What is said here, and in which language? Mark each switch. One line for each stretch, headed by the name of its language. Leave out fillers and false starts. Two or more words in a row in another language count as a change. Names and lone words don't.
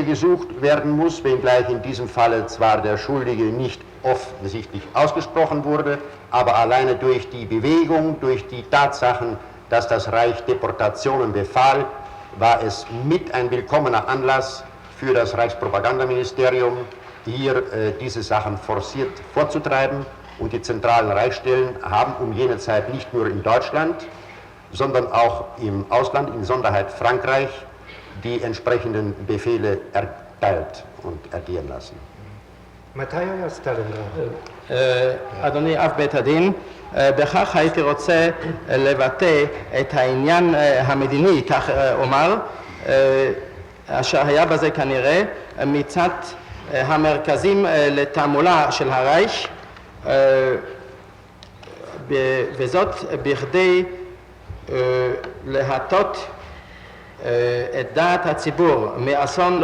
German: gesucht werden muss, wenngleich in diesem Falle zwar der Schuldige nicht offensichtlich ausgesprochen wurde, aber alleine durch die Bewegung, durch die Tatsachen, dass das Reich Deportationen befahl, war es mit ein willkommener Anlass für das Reichspropagandaministerium, hier diese Sachen forciert vorzutreiben. Und die zentralen Reichsstellen haben um jene Zeit nicht nur in Deutschland, sondern auch im Ausland, in Sonderheit Frankreich, die entsprechenden Befehle erteilt und ergehen lassen.
Hebrew: מתי היה סטלינגרד? אדוני אב בית הדין, בכך הייתי רוצה לבטא את העניין המדיני, כך אומר, אשר היה בזה כנראה מצד המרכזים לתעמולה של הרייך, וזאת בכדי להטות את דעת הציבור מאסון...